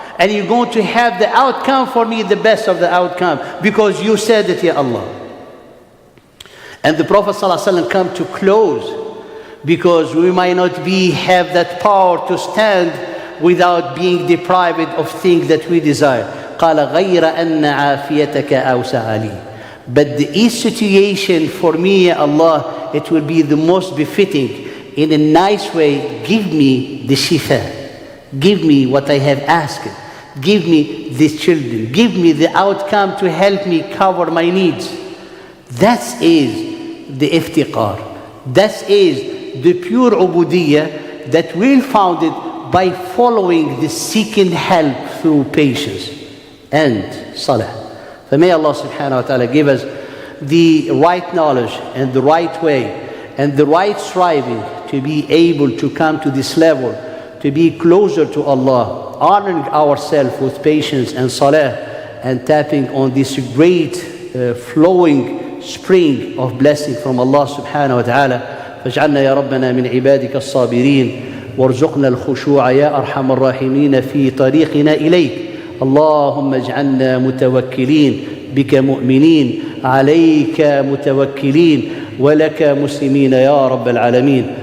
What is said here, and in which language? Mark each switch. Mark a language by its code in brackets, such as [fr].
[en] And you're going to have the outcome for me, the best of the outcome. Because you said it, Ya Allah. And the Prophet ﷺ come to close. Because we might not have that power to stand without being deprived of things that we desire. [ar] قال غير أن عافيتك أوسع لي. [en] But the each situation for me, Ya Allah, it will be the most befitting. In a nice way, give me the shifa. Give me what I have asked. Give me these children. Give me the outcome to help me cover my needs. That is the iftiqar. That is the pure ubudiyya that will founded by following the seeking help through patience and salah. So may Allah subhanahu wa ta'ala give us the right knowledge and the right way and the right striving to be able to come to this level, to be closer to Allah, honoring ourselves with patience and salah, and tapping on this great flowing spring of blessing from Allah subhanahu wa ta'ala. [ar] فاجعلنا يا ربنا من عبادك الصابرين وارزقنا الخشوع يا أرحم الراحمين في طريقنا إليك. اللهم اجعلنا متوكلين بك مؤمنين عليك متوكلين ولك مسلمين يا رب العالمين.